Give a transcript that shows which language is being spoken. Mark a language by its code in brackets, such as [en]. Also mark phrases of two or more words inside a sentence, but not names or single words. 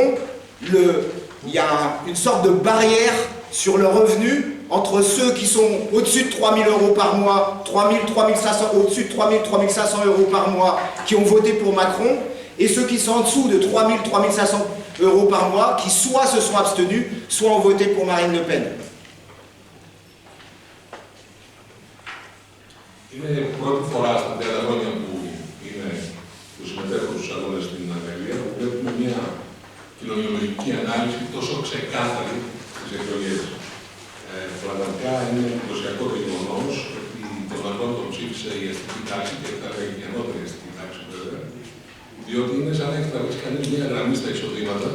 [fr] Il y a une sorte de barrière sur le revenu entre ceux qui sont au-dessus de 3 000 euros par mois, 3 000, 3 500, au-dessus de 3 000, 3 500 euros par mois, qui ont voté pour Macron, et ceux qui sont en dessous de 3 000, 3 500 euros par mois, qui soit se sont abstenus, soit ont voté pour Marine Le Pen. [el] Είναι η πρώτη φορά στα 30 χρόνια που συμμετέχω στους αγώνες στην Γαλλία, που βλέπουμε μια κοινωνιολογική ανάλυση τόσο ξεκάθαρη στις εκλογές. Πραγματικά είναι εντυπωσιακό το γεγονός ότι τον Μακρόν τον ψήφισε η αστική τάξη και θα λέγει η ανώτερη αστική τάξη, βέβαια, διότι είναι σαν να έχει τραβήξει κανείς μια γραμμή στα εισοδήματα.